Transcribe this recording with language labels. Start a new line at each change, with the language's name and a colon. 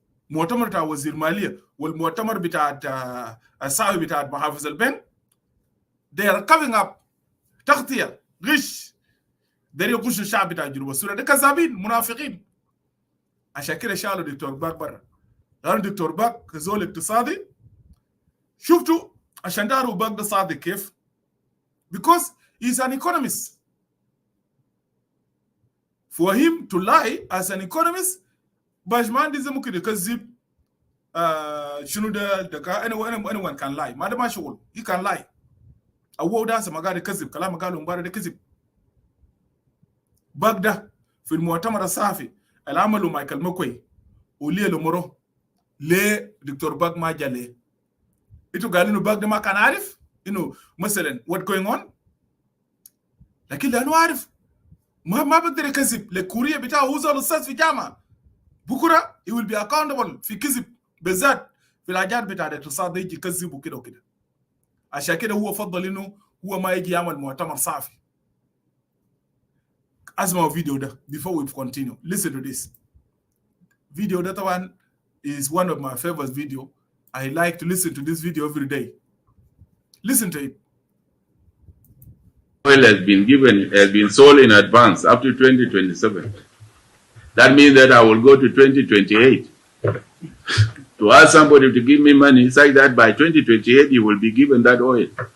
Arabic: مؤتمر بتاع وزير ماليه والمؤتمر بتاع الصحفي بتاع محافظ البن
English: they are coming up
Arabic: تغطيه غش، ده يغش الشعب بتاع جنوب السودان، ده كذابين منافقين. عشان كده شالوا دكتور باك برا. قالوا دكتور باك زول اقتصادي. شفتوا عشان داروا باك ده صادق كيف؟
English: because he's an economist. For him to lie as an economist
Arabic: باشمان دي زي ممكن يكذب شنو ده
English: anyone can lie.
Arabic: ما ده ما شغل.
English: he can lie.
Arabic: أو ده ما قاعد يكذب كلام قالوا مبارك ده كذب. باك ده في المؤتمر الصحفي اللي عملوا مايكل مكوي وليه لمره ليه دكتور باك ما جا ليه؟ انتوا قالوا انه باك ده ما كان عارف انه مثلا
English: what going on،
Arabic: لكن لانه عارف ما بقدر يكذب. الكوريه بتاعه هو زول استاذ في جامعه، بكره
English: he will be accountable
Arabic: في كذب بالذات في الحاجات بتاع الاقتصاد، يجي يكذب وكده وكده. عشان كده هو فضل انه هو ما يجي يعمل مؤتمر صحفي. اسمعوا الفيديو ده
English: before we continue. listen to this video.
Arabic: ده طبعا
English: is one of my favorite video. I like to listen to this video every day. Listen to it. Oil has been sold in advance up to 2027. That means that I will go to 2028 to ask somebody to give me money, such that by 2028 you will be given that oil.